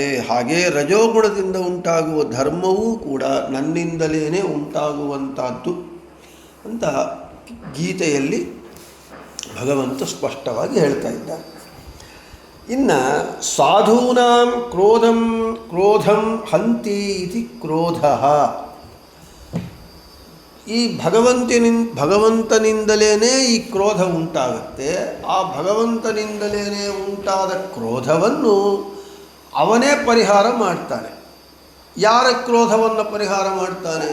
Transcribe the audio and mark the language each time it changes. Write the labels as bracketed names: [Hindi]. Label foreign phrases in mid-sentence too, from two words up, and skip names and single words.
[Kannada] ಹಾಗೆ ರಜೋಗುಣದಿಂದ ಉಂಟಾಗುವ ಧರ್ಮವೂ ಕೂಡ ನನ್ನಿಂದಲೇ ಉಂಟಾಗುವಂಥದ್ದು ಅಂತ ಗೀತೆಯಲ್ಲಿ ಭಗವಂತ ಸ್ಪಷ್ಟವಾಗಿ ಹೇಳ್ತಾ ಇದ್ದಾರೆ. [Sanskrit] ಇನ್ನು ಸಾಧೂನಾಂ ಕ್ರೋಧಂ ಹಂತಿ ಇತಿ ಕ್ರೋಧ. [Kannada] ಈ ಭಗವಂತನಿಂದಲೇ ಈ ಕ್ರೋಧ ಉಂಟಾಗುತ್ತೆ. ಆ ಭಗವಂತನಿಂದಲೇ ಉಂಟಾದ ಕ್ರೋಧವನ್ನು ಅವನೇ ಪರಿಹಾರ ಮಾಡ್ತಾನೆ. ಯಾರ ಕ್ರೋಧವನ್ನು ಪರಿಹಾರ ಮಾಡ್ತಾನೆ?